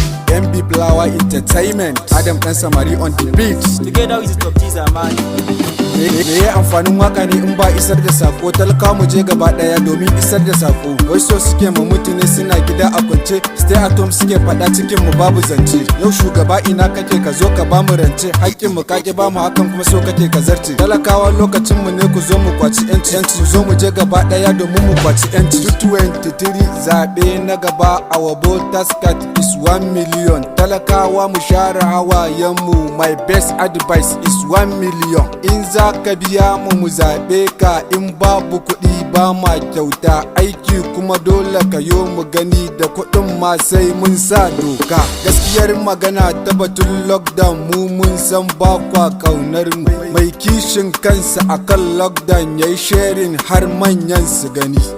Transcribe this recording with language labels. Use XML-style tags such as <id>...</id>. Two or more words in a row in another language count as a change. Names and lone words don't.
<en>M B Flower Entertainment, Adam Dan Samari on the beat. Together with Top G Zamani.</en> <ha>Me, me ya amfanin waka ne in ba isar da sako? Talaka mu je gaba daya domin isar da sako. Wai so suke mu mutu ne suna gida a kwance,</ha> <en>stay at home</en> <ha>suke faɗa cikin mu babu zance. Yau shugaba ina kake ka zo ka ba mu rance, haƙƙin mu ka ki ba mu hakan kuma so kake ka zarce. Talakawa lokacin mu ne ku zo mu kwaci yanci, yanci. Ku zo mu je gaba daya domin mu kwaci yanci. Two twenty-three zaɓe na gaba,</ha> <en>our voters card is one million.</en> <ha>Talakawa mu share hawayen mu,</ha> <en>my best advice is one million.</en> <ha>In za ka biya mu mu zaɓe ka, in babu kuɗi ba ma kyauta. Aiki kuma dole ka yo mu gani, da kuɗin ma sai mun sa doka. Gaskiyar magana ta batun lockdown, mu mun san ba kwa kaunar mu. Mai kishin kansa akan lockdown yayi sharing har manyan su gani.</ha>